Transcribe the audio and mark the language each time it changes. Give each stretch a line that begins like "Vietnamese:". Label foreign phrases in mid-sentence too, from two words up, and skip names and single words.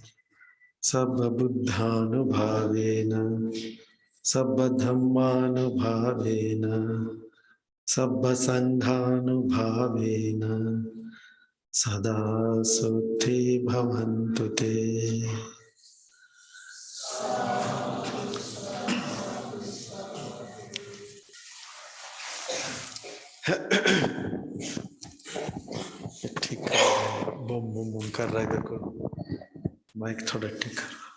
Pali: Sabba Buddhanubhavena Sabba Dhammanubhavena Sabba Sanghanubhavena Sada Sutti Bhavantu Te.
Hindi: ठीक कर बम बम बम कर रहा है देखो माइक थोड़ा ठीक करो